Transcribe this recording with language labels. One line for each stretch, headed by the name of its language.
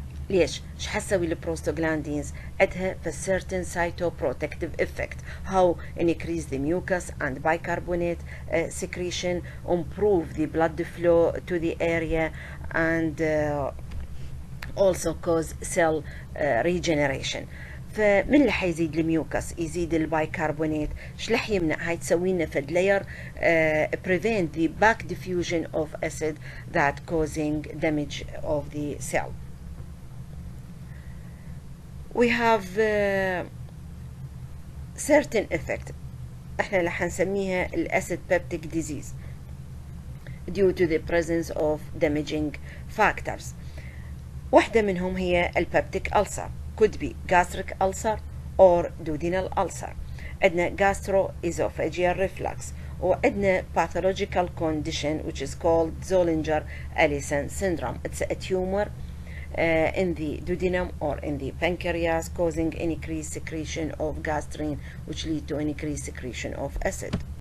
Arabic: ليش؟ ايش حتسوي البروستاجلاندينز؟ عندها في
English: certain cytoprotective effect. How increase the mucus and bicarbonate secretion, improve the blood flow to the area, and also cause cell regeneration.
Arabic: فمن اللي حيزيد الميوكس؟ يزيد البايكربونات. ايش رح يمنع؟ هاي تسوي لنا فد
English: layer prevent the back diffusion of acid that causing damage of the cell. We have certain effect
Arabic: احنا رح نسميها
English: الacid peptic disease due to the presence of damaging factors.
Arabic: واحدة منهم هي البeptic ulcer.
English: Could be gastric ulcer or duodenal ulcer.
Arabic: عندنا
English: gastroesophageal reflux
Arabic: وعندنا
English: pathological condition which is called Zollinger-Ellison syndrome. It's a tumor in the duodenum or in the pancreas causing increased secretion of gastrin which lead to increased secretion of acid.